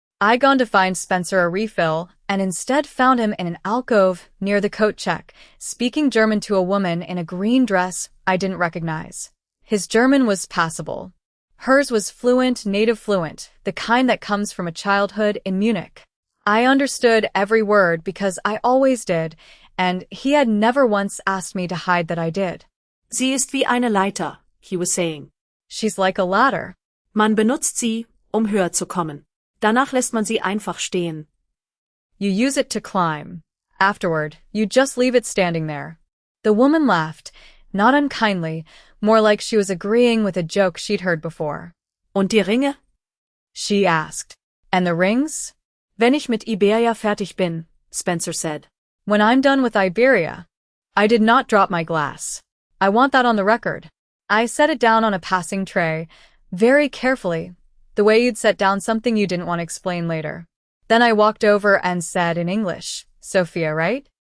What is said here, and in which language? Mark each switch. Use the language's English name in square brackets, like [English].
[English] I'd gone to find Spencer a refill, and instead found him in an alcove near the coat check, speaking German to a woman in a green dress I didn't recognize. His German was passable. Hers was fluent, native fluent, the kind that comes from a childhood in Munich. I understood every word because I always did, and he had never once asked me to hide that I did. [German] Sie ist wie eine Leiter, [English] he was saying. She's like a ladder. [German] Man benutzt sie, höher zu kommen. Danach lässt man sie einfach stehen. [English] You use it to climb. Afterward, you just leave it standing there. The woman laughed, not unkindly, more like she was agreeing with a joke she'd heard before. [German] Und die Ringe? [English] She asked. And the rings? [German] Wenn ich mit Iberia fertig bin, [English] Spencer said. When I'm done with Iberia. I did not drop my glass. I want that on the record. I set it down on a passing tray, very carefully, the way you'd set down something you didn't want to explain later. Then I walked over and said in English, Sophia, right?